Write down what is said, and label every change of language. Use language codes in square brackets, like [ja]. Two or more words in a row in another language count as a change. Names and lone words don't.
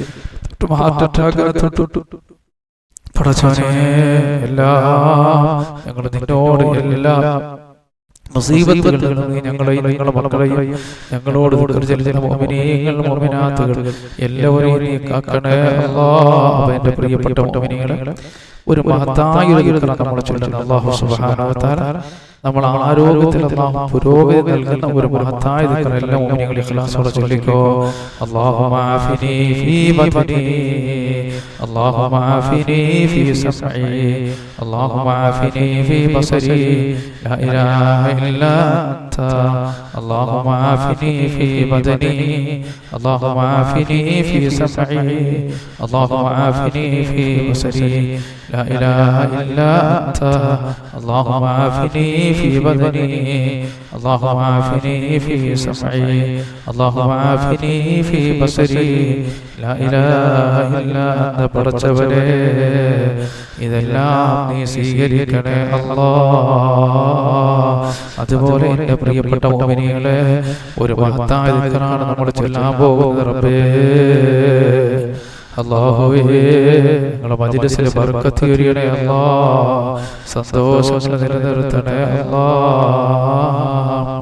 [en] heart attack [ml] പടച്ചവനെ, ഞങ്ങൾ നിന്നോട് എല്ലാം മുസീബത്തുകളിൽ നിന്ന് ഞങ്ങളെയും ഞങ്ങളുടെ മക്കളെയും ഞങ്ങളോട് മുഅ്മിനീങ്ങൾ എല്ലാവരെയും നീ കാക്കണേ അല്ലാഹ്. എൻ്റെ പ്രിയപ്പെട്ട മുഅ്മിനീങ്ങളെ, ഒരു മഹത്തായ നമ്മൾ ചൊല്ലുന്ന [ar] الله سبحانه وتعالى [ml] നമ്മൾ ആരോഗ്യത്തിൽ അല്ലാഹു പുരോഗതി നൽകുന്ന ഒരു മഹത്തായ ദിക്ർ എല്ലാ മുഅ്മിനീങ്ങളും ഇഖ്ലാസോടെ ചൊല്ലിക്കോ. [ar] اللهم عافني في بدني, اللهم عافني في سمعي، اللهم عافني في بصري، لا إله إلا أنت. اللهم عافني في بدني، اللهم عافني في سمعي، اللهم عافني في بصري، لا إله إلا أنت. اللهم عافني في بدني، اللهم عافني في سمعي، اللهم عافني في بصري، لا إله إلا أنت. [ml] പടച്ചവനെ, ഇതെല്ലാം നീ സ്വീകരിക്കണേ അല്ലാഹ്. അതുപോലെ എൻ്റെ പ്രിയപ്പെട്ട മുഅ്മിനീങ്ങളെ, ഒരു മഹത്തായ ദിക്റാണ് നമ്മൾ ചൊല്ലാൻ പോകുന്നത്. റബ്ബേ അല്ലാഹുവേ, ഞങ്ങളുടെ മജ്‌ലിസിൽ ബർക്കത്ത് ചൊരിയണേ അല്ലാഹ്, സന്തോഷങ്ങൾ നിലനിർത്തണേ അല്ലാഹ്.